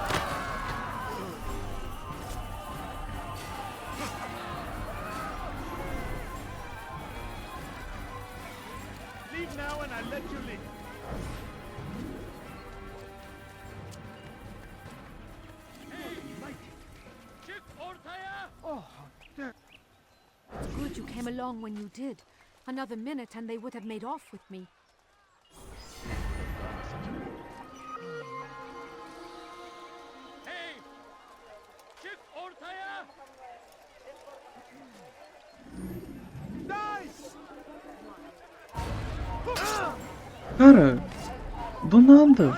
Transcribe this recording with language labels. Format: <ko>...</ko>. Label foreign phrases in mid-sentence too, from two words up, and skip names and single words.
<en>Leave now and I'll let you leave. Oh, It's good you came along when you did. Another minute and they would have made off with me. Hey!</en> <tr>Çık ortaya!</tr> <pt>Cara, do nada.</pt>